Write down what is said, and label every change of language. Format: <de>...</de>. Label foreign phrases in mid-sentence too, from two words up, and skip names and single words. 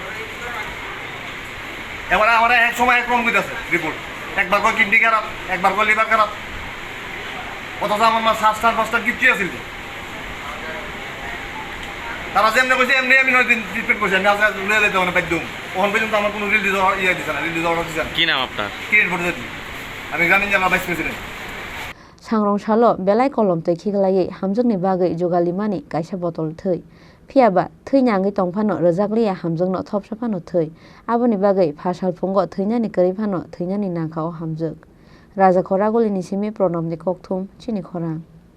<bn>এবারে আমার এক সময় এক রকম দিতেছে রিপোর্ট একবার কয় কিডনি খারাপ একবার কয় লিভার খারাপ অথচ আমার মা 7-5টা কিডনি আছিল তারা যেমনি কইছে এমনি আমি 9 দিন ট্রিটমেন্ট করছি আমি আজকে লয়ে যেতে মানে বাধ্য ওখান পর্যন্ত আমার কোনো রিলিজ দিচ্ছে না</bn> <en>release order</en> <bn>দিচ্ছে না কি নাম আপনার কিরেট ভোট দিচ্ছি আমি গ্রামীণ জেলা</bn> <en>vice president</en> <trp>sangrong salo belai kolom tei khiglai hamjungni bagwi jogalimani kaisa botol thei phiaba theinyangi tongphano rjakliya hamjungno thopsapano thei aboni bagwi phasal phungo theinani kwrwi phano theinani nangka o hamjuk raja khoragolini simi pronamni kokthum chini khorang</trp>